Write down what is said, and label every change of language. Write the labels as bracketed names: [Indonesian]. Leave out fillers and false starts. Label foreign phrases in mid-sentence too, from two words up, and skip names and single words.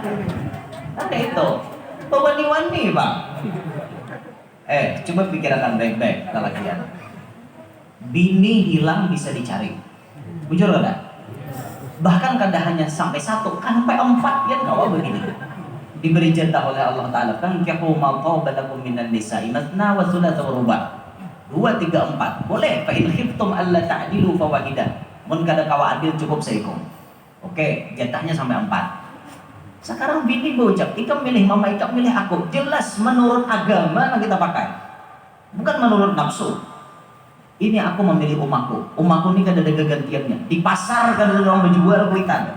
[Banjar] Ada itu pewani-wani bang. Coba pikirkan baik-baik kalian. Bini hilang bisa dicari, bujur kada? Bahkan kada hanya sampai satu, sampai 4 yang kau begini. Diberi jatah oleh Allah Taala, kan [Arabic] "فانكحوا ما قبلكم من النساء مثنى وثلاث ورباع'." [Banjar] 2, 3, 4 boleh. [Arabic] "فإن خفتم ألا تعدلوا فواحدة." [Banjar] Mun kada kawa adil cukup seikung. Oke, jatahnya sampai 4. Sekarang bini berucap, "Ikam milih mama, ikam milih aku." Jelas menurut agama yang kita pakai, bukan menurut nafsu. Ini aku memilih umaku. Umaku ini kan ada gantiannya. Di pasar kan ada orang menjual kuitan.